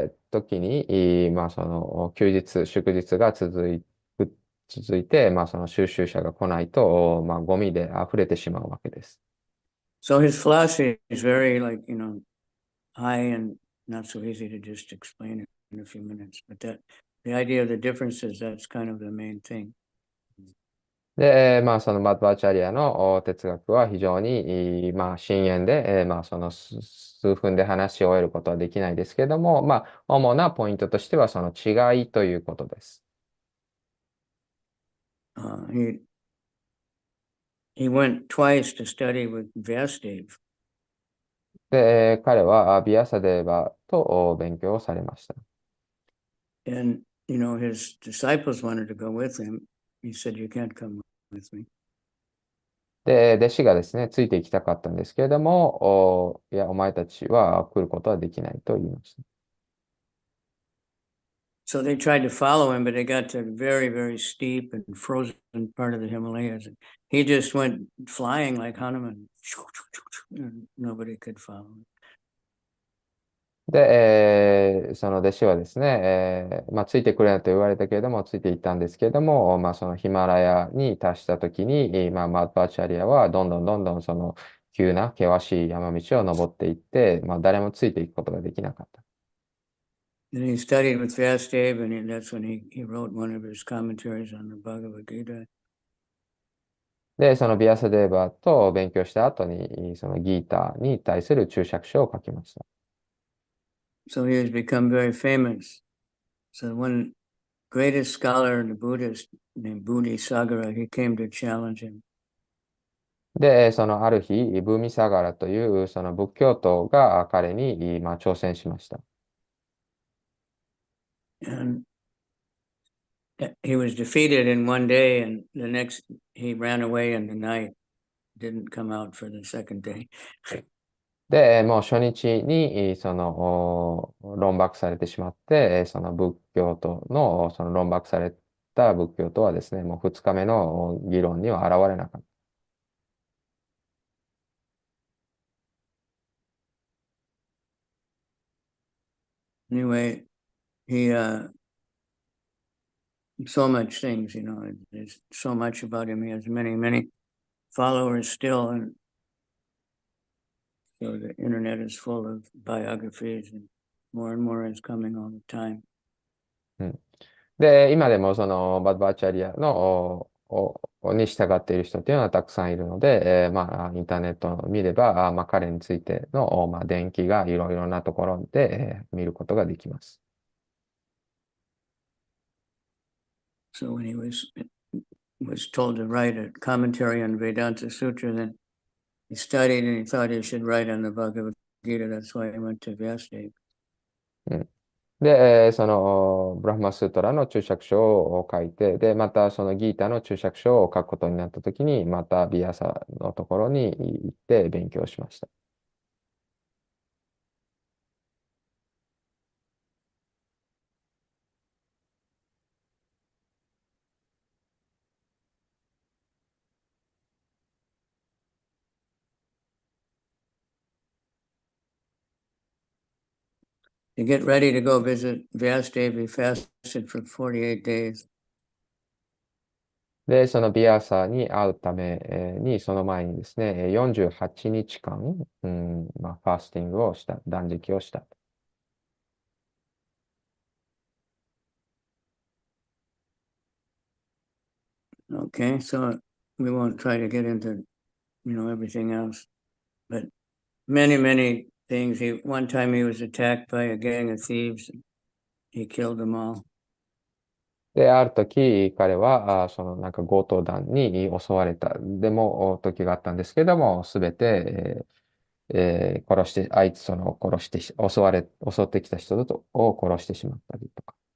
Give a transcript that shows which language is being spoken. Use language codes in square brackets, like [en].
[ja] 時に、その休日、祝日が続いて、その収集者が来ないと、ゴミで溢れてしまうわけです。 [en] So his philosophy is very high and not so easy to just explain it in a few minutes. But the idea of the differences, that's kind of the main thing. [ja] で、そのバットバーチャリアの哲学は非常に、深遠で、その数分で話し終えることはできないですけれども、主なポイントとしてはその違いということです。 [en] He went twice to study with Vyasadeva. [ja] で、彼はビアサデーバと勉強をされました。 [en] And, his disciples wanted to go with him. He said, you can't come with me. [ja] で、弟子がですね、ついていきたかったんですけれども、いや、お前たちは来ることはできないと言いました。 [en] So they tried to follow him, but they got to a very, very steep and frozen part of the Himalayas. And he just went flying like Hanuman. And nobody could follow him. [ja] で、その弟子はですね、ついてくれないと言われたけれども、ついていったんですけれども、そのヒマラヤに達したときに、マッバーチャリアはどんどんその急な険しい山道を登っていって、誰もついていくことができなかった。 [en] And he studied with Vyasadeva, and that's when he wrote one of his commentaries on the Bhagavad Gita. [ja] で、そのビアサデーバと勉強した後に、そのギーターに対する注釈書を書きました。 [en] So he has become very famous. So one greatest scholar in the Buddhist named Bodhisagara, he came to challenge him. [ja] で、そのある日、ブーミサガラというその仏教徒が彼に、挑戦しました。 [en] And he was defeated in one day, and the next he ran away in the night, didn't come out for the second day. [ja] で、もう初日にその論駁されてしまって、その仏教徒のその論駁された仏教徒はですね、もう2日目の議論には現れなかった。 [en] Anyway, he so much things, there's so much about him. He has many, many followers still, and so the internet is full of biographies, and more is coming all the time. [ja] で、今でもそのバッバーチャリアのに従っている人っていうのはたくさんいるので、インターネットを見れば、彼についての、伝記がいろいろなところで、見ることができます。 [en] So when he was told to write a commentary on Vedanta Sutra, then he studied and he thought he should write on the Bhagavad Gita. That's why he went to Vyasadeva. [ja] で、そのブラフマスートラの注釈書を書いて、で、またそのギータの注釈書を書くことになったときに、またビアサのところに行って勉強しました。 [en] To get ready to go visit Vyasadeva, he fasted for 48 days. [ja] で、そのビアサに会うために、その前にですね、48日間、ファースティングをした、断食をした。 [en] Okay, so we won't try to get into, everything else, but many things. One time he was attacked by a gang of thieves. He killed them all. [ja] で、ある時、彼は、そのなんか強盗団に襲われた。でも、時があったんですけども、すべて、殺して、あいつ、殺して、襲ってきた人を殺してしまったりとか。